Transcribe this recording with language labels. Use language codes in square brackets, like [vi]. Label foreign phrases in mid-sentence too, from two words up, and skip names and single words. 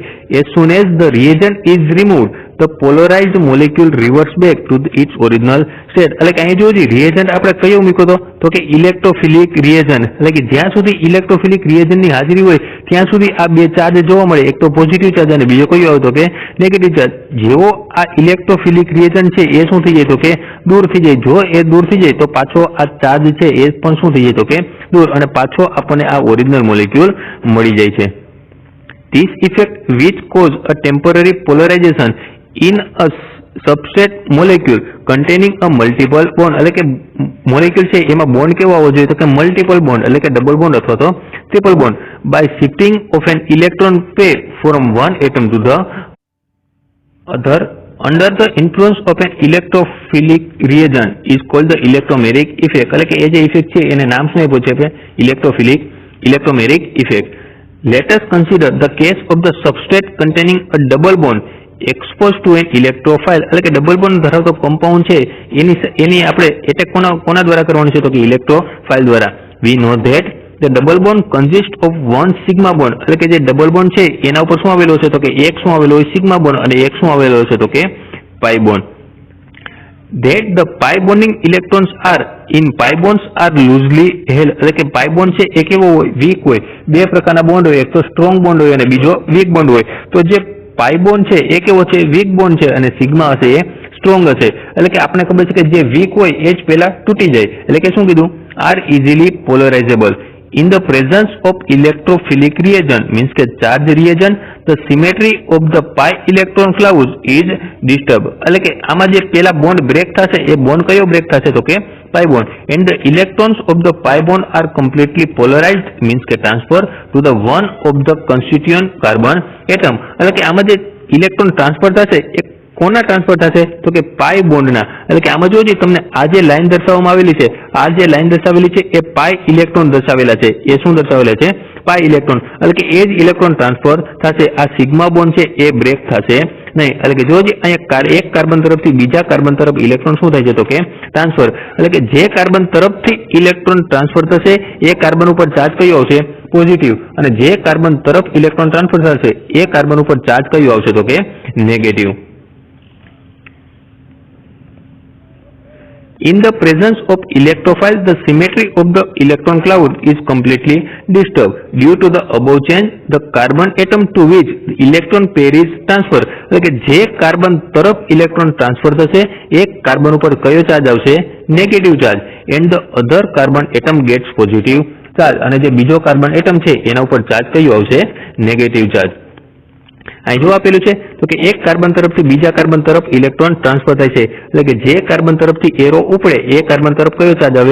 [en] As soon as the reagent is removed the polarized molecule reverse back to its original state [gu] એટલે કે અહીં જોજો રિએજન્ટ આપણે કયો મૂક્યો તો કે [en] electrophilic reagent [gu] એટલે કે જ્યાં સુધી [en] electrophilic reagentની [gu] હાજરી હોય ત્યાં સુધી આ બે ચાર્જ જોવા મળે, એક તો [en] positive charge [gu] અને બીજો કયો આવે તો કે [en] negative charge. [gu] જેવો આ [en] electrophilic reagent [gu] છે એ શું થઈ જાય તો કે દૂર થઈ જાય, જો એ દૂર થઈ જાય તો પાછો આ ચાર્જ છે એ પણ શું થઈ જાય તો કે દૂર અને પાછો આપણને આ [en] original molecule [gu] મળી જાય છે। [en] This effect which cause a temporary polarization in a substrate molecule containing a multiple bond [gu] એટલે કે મોલેક્યુલ છે એમાં બોન્ડ કેવો આવવો જોઈએ તો કે મલ્ટિપલ બોન્ડ એટલે કે ડબલ બોન્ડ અથવા તો ટ્રિપલ બોન્ડ [en] by shifting of an electron pair from one atom to the other under the influence of an electrophilic reagent is called the electromeric effect [gu] એટલે કે એ જે ઇફેક્ટ છે એને નામ શું આપ્યું છે [en] electromeric effect। Let us consider the case of the substrate containing a double bond exposed to an electrophile [gu] એટલે કે [en] double bond [gu] ધરાવતો કમ્પાઉન્ડ છે એની આપણે એટેક કોના દ્વારા કરવાનું છે તો કે ઇલેક્ટ્રોફાઇલ દ્વારા। [en] We know that the double bond consists of one sigma bond [gu] એટલે કે જે ડબલ બોન્ડ છે એના ઉપર શું આવેલો છે તો કે એક શું આવેલો હોય [en] sigma bond [gu] અને એક શું આવેલો છે તો કે [en] pi bond. That the pi bonding electrons are in pi bonds are loosely held [gu] એટલે કે [en] pi bond [gu] છે એ કેવો હોય વીક હોય, બે પ્રકારના બોન્ડ હોય, એક તો [en] strong bond [gu] હોય અને બીજો [en] weak bond [gu] હોય। તો જે [en] pi bond [gu] છે એ કેવો છે [en] weak bond [gu] છે અને સિગ્મા હશે એ સ્ટ્રોંગ હશે એટલે કે આપણે ખબર છે કે જે વીક હોય એ જ પહેલા તૂટી જાય એટલે કે શું કીધું [en] are easily polarizable. In the presence of electrophilic reagent means કે charge reagent the symmetry of the pi electron clouds is disturbed [gu] એટલે કે આમાં જે પેલા બોન્ડ બ્રેક થશે એ બોન્ડ કયો બ્રેક થશે તો કે [en] pi bond and the electrons of the pi bond are completely polarized means [gu] કે [en] transfer to the one of the constituent carbon atom [gu] એટલે કે આમાં જે ઇલેક્ટ્રોન ટ્રાન્સફર થશે એ કોના ટ્રાન્સફર થશે તો કે [en] pi bondના [gu] એટલે કે આમાં જોજો તમને આ જે લાઈન દર્શાવવામાં આવેલી છે આ જે લાઈન દર્શાવેલી છે એ [en] pi electron [gu] દર્શાવેલા છે, એ શું દર્શાવેલા છે [en] pi electron [gu] એટલે કે એ જ ઇલેક્ટ્રોન ટ્રાન્સફર થશે, આ [en] sigma bond [gu] છે એ બ્રેક થશે નહીં. એટલે કે જો અહીંયા એક કાર્બન તરફથી બીજા કાર્બન તરફ ઇલેક્ટ્રોન શું થાય છે તો કે ટ્રાન્સફર, એટલે કે જે કાર્બન તરફથી ઇલેક્ટ્રોન ટ્રાન્સફર થશે એ કાર્બન ઉપર ચાર્જ કયો આવશે? પોઝિટિવ. અને જે કાર્બન તરફ ઇલેક્ટ્રોન ટ્રાન્સફર થશે એ કાર્બન ઉપર ચાર્જ કયો આવશે તો કે નેગેટિવ. [en] In the presence of electrophiles, the symmetry of the electron cloud is completely disturbed. Due to the above change, the carbon atom to which the electron pair is transferred. [gu] એટલે કે જે કાર્બન તરફ ઇલેક્ટ્રોન ટ્રાન્સફર થશે એ કાર્બન ઉપર કયો ચાર્જ આવશે? [en] negative charge. And the other carbon atom gets positive charge. [gu] અને જે બીજો [en] carbon atom [gu] છે એના ઉપર ચાર્જ કયો આવશે? [en] negative charge. [gu] અહીં જો આપેલું છે તો કે એક કાર્બન તરફથી બીજા કાર્બન તરફ ઇલેક્ટ્રોન ટ્રાન્સફર થાય છે, એટલે કે જે કાર્બન તરફથી એરો ઉપડે એ કાર્બન તરફ કયો ચાર્જ આવે?